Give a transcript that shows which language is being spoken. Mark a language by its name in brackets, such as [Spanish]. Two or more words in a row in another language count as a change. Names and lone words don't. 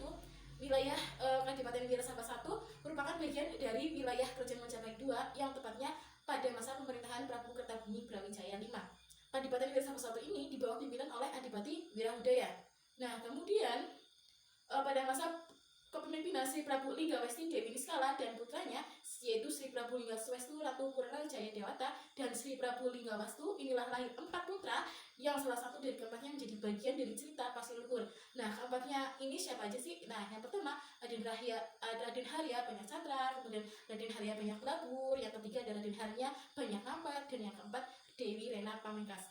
[Indonesian] Wilayah Kadipaten Wirasaba I merupakan bagian dari wilayah Kerajaan Majapahit II yang tepatnya pada masa pemerintahan Prabu Kertabumi Brawijaya V. Kadipaten Wirasaba I ini di bawah pimpinan oleh Adipati Wirahudaya. Nah, kemudian pada masa kepemimpinan Sri Prabu Linggawesti Dewi Niskala dan putranya, yaitu Sri Prabu Linggawesti Ratu Purna Jaya Dewata dan Sri Prabu Linggawatu, inilah lahir 4 putra yang salah satu dari keempatnya menjadi bagian dari cerita Pasir Luhur. Nah, keempatnya ini siapa aja sih? Nah, yang pertama Raden Harya Banyak Catra, kemudian Raden Harya Banyak Pelabur, yang ketiga ada Raden Harya Banyak Ngampar, dan yang keempat Dewi Rena Pamungkas.